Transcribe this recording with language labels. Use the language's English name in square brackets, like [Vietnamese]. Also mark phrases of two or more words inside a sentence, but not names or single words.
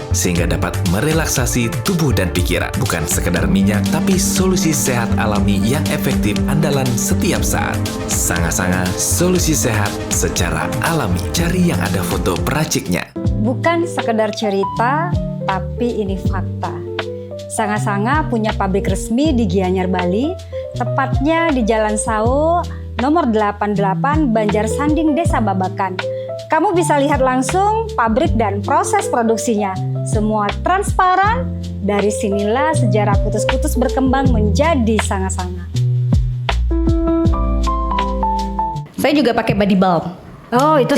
[Indonesian] Sehingga dapat merelaksasi tubuh dan pikiran. Bukan sekedar minyak, tapi solusi sehat alami yang efektif andalan setiap saat. Sanga-Sanga, solusi sehat secara alami. Cari yang ada foto peraciknya. Bukan sekedar cerita, tapi ini fakta. Sanga-Sanga punya pabrik resmi di Gianyar, Bali, tepatnya di Jalan Sao, nomor 88, Banjar Sanding, Desa Babakan. Kamu bisa lihat langsung pabrik dan proses produksinya. Semua transparan, dari sinilah sejarah Kutus-Kutus berkembang menjadi Sanga-Sanga. Saya juga pakai [English] body balm. [Indonesian] Oh, itu